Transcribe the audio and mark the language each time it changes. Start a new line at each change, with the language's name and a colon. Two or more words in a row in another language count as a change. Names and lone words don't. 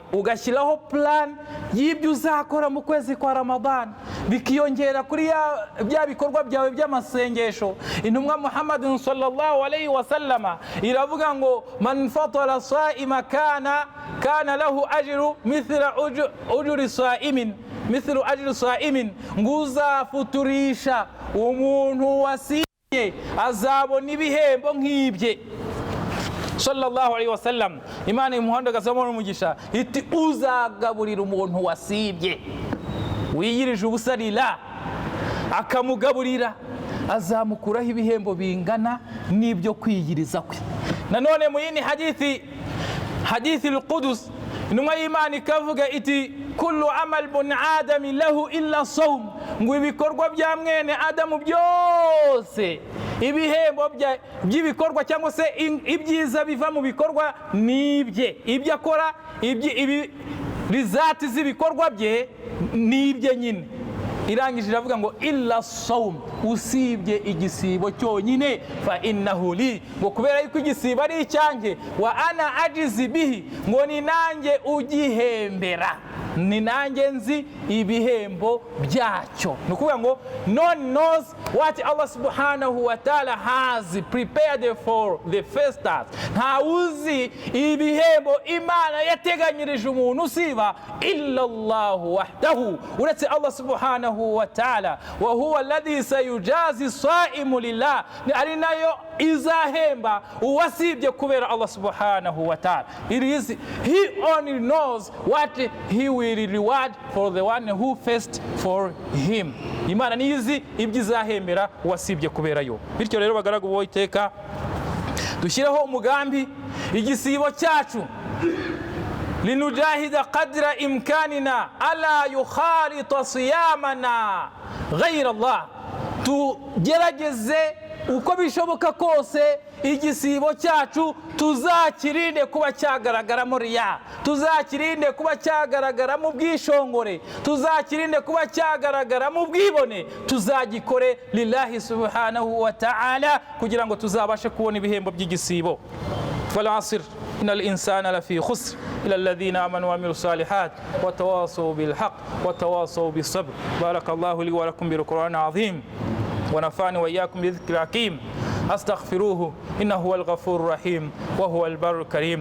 Kinyarwanda: Ugashyiraho plan y'ibyo uzakora mu kwezi kwa Ramadan, bikiyongera kuri bya bikorwa byawe by'amasengesho. Intumwa Muhammadin
Arabic: صلى الله عليه وسلم
Kinyarwanda: iravuga ngo
Arabic: من فطر صائما كان له أجر مثل أجر صائم مثل أجر صائم,
Kinyarwanda: nguzafuturisha umuntu wasiye azabona ibihembo nk'ibye.
Arabic: صلى الله عليه وسلم,
Kinyarwanda: Imana imuhanda gasamo n'umugisha iti uzagaburira umuntu wasibye. wiyirije ubusa lillah akamugaburira, azamukuraho ibihembo bingana n'ibyo kwiyiriza kwe. Nanone mu yindi
Arabic: حديث القدسي,
Kinyarwanda: intumwa y'Imana ikavuga iti
Arabic: كل عمل ابن آدم له إلا الصوم,
Kinyarwanda: ngo ibikorwa bya mwene Adamu byose, ibihembo by'ibikorwa cyangwa se ibyiza biva mu bikorwa nibye, ibyo akora, rizati z'ibikorwa bye nibye nyine. Irangije iravuga ngo
Arabic: إلا الصوم,
Kinyarwanda: usibye igisibo cyonyine,
Arabic: فإنه لي,
Kinyarwanda: ngo kubera yuko igisibo ari icyanjye,
Arabic: وأنا أجزي به,
Kinyarwanda: ngo ni nanjye ugihembera, ni nanjye nzi ibihembo byacyo. Ni ukuvuga ngo
English: no one knows what Allah
Arabic: سبحانه وتعالى
English: has prepared for the fasters.
Kinyarwanda: Nta uzi ibihembo Imana yateganyirije umuntu usiba
Arabic: إلا الله وحده,
Kinyarwanda: uretse Allah
Arabic: سبحانه وتعالى. وهو الذي سيجازي الصائم لله,
Kinyarwanda: ari nayo izahemba uwasibye kubera Allah
Arabic: سبحانه وتعالى.
English: It is he only knows what he will reward for the one who fast for him.
Kinyarwanda: Imana nizi ibyo izahembera uwasibye kubera yo. Bityo rero bagaragu bo iteka dushyireho umugambi, igisibo cyacu
Arabic: لنجاهد قدر إمكاننا ألا يخالط صيامنا غير الله,
Kinyarwanda: tugerageze uko bishoboka kose igisibo cyacu tuzakirinde kuba cyagaragaramo riya, tuzakirinde kuba cyagaragaramo ubwishongore, tuzakirinde kuba cyagaragaramo ubwibone, tuzagikore
Arabic: لله سبحانه وتعالى
Kinyarwanda: kugira ngo tuzabashe kubona ibihembo by'igisibo.
Arabic: والعصر إن الإنسان لفي خسر إلا الذين آمنوا وعملوا الصالحات وتواصوا بالحق وتواصوا بالصبر. بارك الله لي ولكم بالقرآن العظيم ونفعني وإياكم بذكر الحكيم أستغفروه إنه هو الغفور الرحيم وهو البر الكريم.